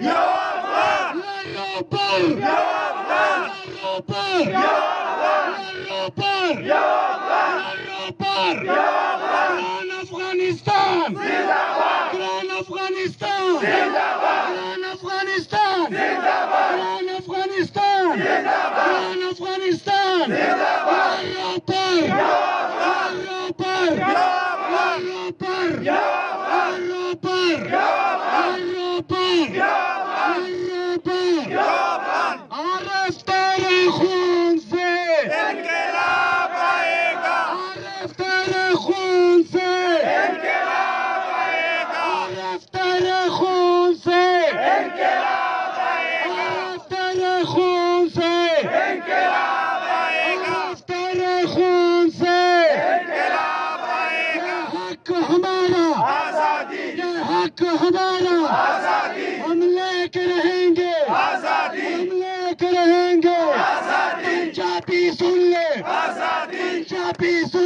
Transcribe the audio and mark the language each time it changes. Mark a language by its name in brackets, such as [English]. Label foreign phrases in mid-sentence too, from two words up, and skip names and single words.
[Pashto] گران افغانستان گران افغانستان گران افغانستان گران افغانستان گران افغانستان [Urdu] عارف تیرے خون سے انقلاب آئے گا عارف تیرے خون سے انقلاب آئے گا عارف تیرے خون سے انقلاب آئے گا عارف تیرے خون سے انقلاب آئے گا عارف تیرے خون سے انقلاب آئے گا حق ہمارا آزادی یہ حق ہمارا آزادی ہم لے کے رہیں گے آزادی ہم لے کے رہیں گے آزادی پنجابی سن لے آزادی پنجابی سن